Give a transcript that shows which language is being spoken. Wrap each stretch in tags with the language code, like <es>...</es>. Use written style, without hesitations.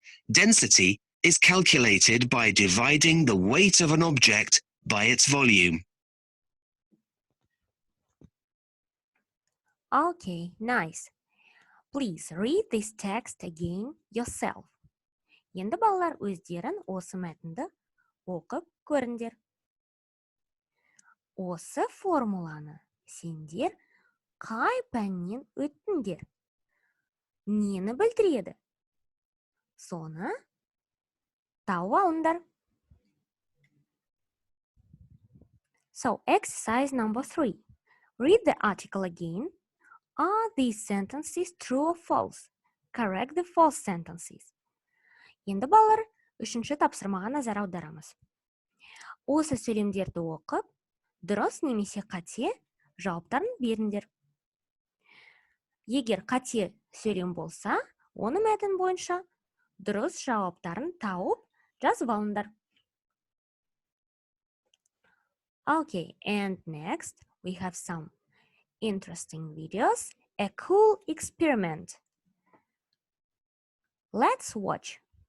<en>Density is calculated by dividing the weight of an object by its volume. Okay, nice. Please read this text again yourself.</en> <kk>Енді балалар өздерін осы мәтінді оқып көріңдер. Осы формуланы сендер қай пәннен өттіңдер? Нені білдіреді? Соны тауып алыңдар.</kk> <en>So, exercise number 3. Read the article again. Are these sentences true or false? Correct the false sentences.</en> <kk>Енді балалар, үшінші тапсырмаға назар аударамыз. Осы сөйлемдерді оқып, дұрыс немесе қате жауаптарын беріңдер. Егер қате сөйлем болса, оны мәтін бойынша дұрыс жауаптарын тауып жазып алыңдар.</kk> <en>Okay, and next we have some interesting videos, a cool experiment. Let's watch.</en>